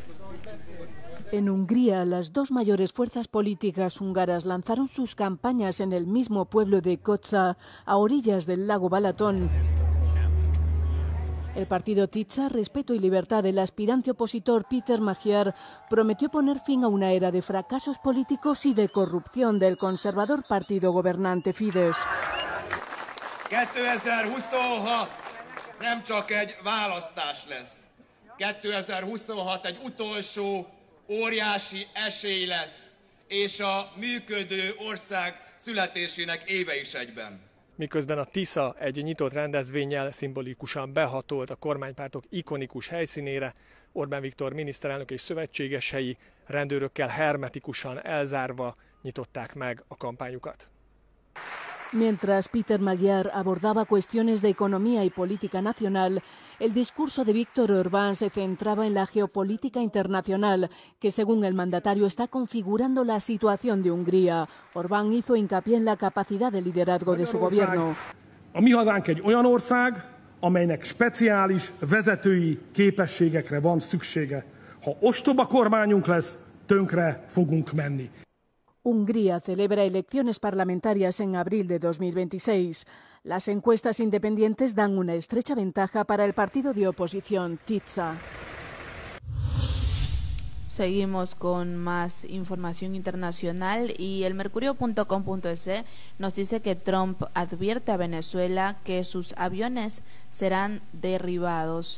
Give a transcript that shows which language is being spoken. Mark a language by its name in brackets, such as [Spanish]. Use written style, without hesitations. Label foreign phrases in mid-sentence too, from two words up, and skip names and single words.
[Spanish] En Hungría, las 2 mayores fuerzas políticas húngaras lanzaron sus campañas en el mismo pueblo de Kocsa, a orillas del lago Balatón. El partido Tisza, Respeto y Libertad del aspirante opositor Péter Magyar prometió poner fin a una era de fracasos políticos y de corrupción del conservador partido gobernante Fidesz. [Hungarian] 2026 nem csak egy választás lesz. 2026 egy utolsó óriási esély lesz, és a működő ország születésének éve is egyben. Miközben a Tisza egy nyitott rendezvénnyel szimbolikusan behatolt a kormánypártok ikonikus helyszínére, Orbán Viktor miniszterelnök és szövetségesei rendőrökkel hermetikusan elzárva nyitották meg a kampányukat. [Spanish] Mientras Peter Magyar abordaba cuestiones de economía y política nacional, el discurso de Viktor Orbán se centraba en la geopolítica internacional, que según el mandatario está configurando la situación de Hungría. Orbán hizo hincapié en la capacidad de liderazgo de su gobierno. [Hungarian] A mi hazánk egy olyan ország, amelynek speciális vezetői képességekre van szüksége. Ha ostoba kormányunk lesz, tönkre fogunk menni. [Spanish] Hungría celebra elecciones parlamentarias en abril de 2026. Las encuestas independientes dan una estrecha ventaja para el partido de oposición, TISZA. Seguimos con más información internacional y el mercurio.com.es nos dice que Trump advierte a Venezuela que sus aviones serán derribados.